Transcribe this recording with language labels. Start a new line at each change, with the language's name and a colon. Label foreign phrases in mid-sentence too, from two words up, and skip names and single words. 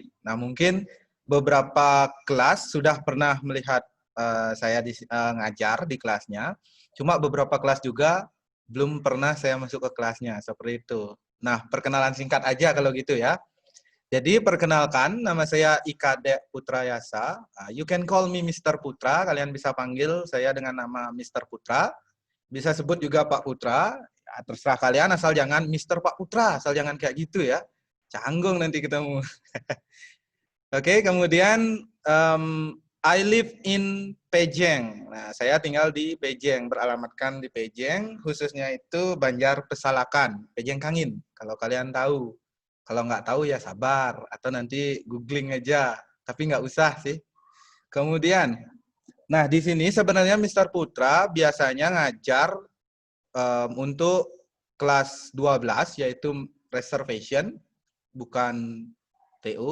Indonesian: Nah, mungkin beberapa kelas sudah pernah melihat saya ngajar di kelasnya. Cuma beberapa kelas juga belum pernah saya masuk ke kelasnya, seperti itu. Nah, perkenalan singkat aja kalau gitu ya. Jadi perkenalkan, nama saya Ikade Putrayasa.
English: You can call me Mr.
Indonesian: Putra, kalian bisa panggil saya dengan nama Mr. Putra. Bisa sebut juga Pak Putra, ya, terserah kalian, asal jangan Mr. Pak Putra, asal jangan kayak gitu ya. Canggung nanti ketemu. Oke, kemudian
English: I live in
Indonesian: Pejeng. Nah, saya tinggal di Pejeng, beralamatkan di Pejeng, khususnya itu Banjar Pesalakan, Pejeng Kangin, kalau kalian tahu. Kalau nggak tahu ya sabar, atau nanti googling aja, tapi nggak usah sih. Kemudian, nah di sini sebenarnya Mr. Putra biasanya ngajar untuk kelas 12, yaitu reservation, bukan TO.